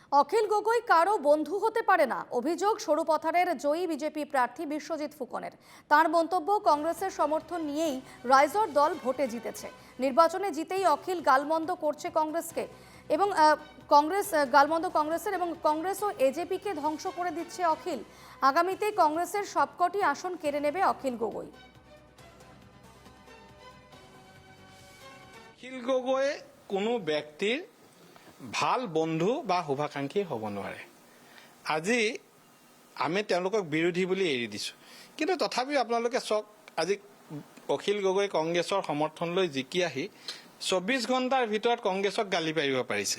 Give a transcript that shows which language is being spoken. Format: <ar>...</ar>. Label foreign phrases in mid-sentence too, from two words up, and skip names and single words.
<bn>অখিল গগৈ কারো বন্ধু হতে পারে না, অভিযোগ সরুপথারের জয়ী বিজেপি প্রার্থী বিশ্বজিৎ ফুকনের। তার মন্তব্য, কংগ্রেসের সমর্থন নিয়েই রাইজর দল ভোটে জিতেছে। নির্বাচনে জিতেই অখিল গালমন্দ করছে কংগ্রেসকে এবং কংগ্রেস গালমন্দ কংগ্রেসের এবং কংগ্রেস ও এজেপিকে ধ্বংস করে দিচ্ছে অখিল। আগামীতে কংগ্রেসের সবকটি আসন কেড়ে নেবে অখিল গগৈ।</bn> <as>অখিল গগৈ কোনো ব্যক্তিৰ ভাল বন্ধু বা শুভাকাংক্ষী হ'ব নোৱাৰে। আজি আমি তেওঁলোকক বিৰোধী বুলি এৰি দিছোঁ, কিন্তু তথাপিও আপোনালোকে চাওক, আজি অখিল গগৈ কংগ্ৰেছৰ সমৰ্থন লৈ জিকি আহি 24 ঘণ্টাৰ ভিতৰত কংগ্ৰেছক গালি পাৰিব পাৰিছে।</as>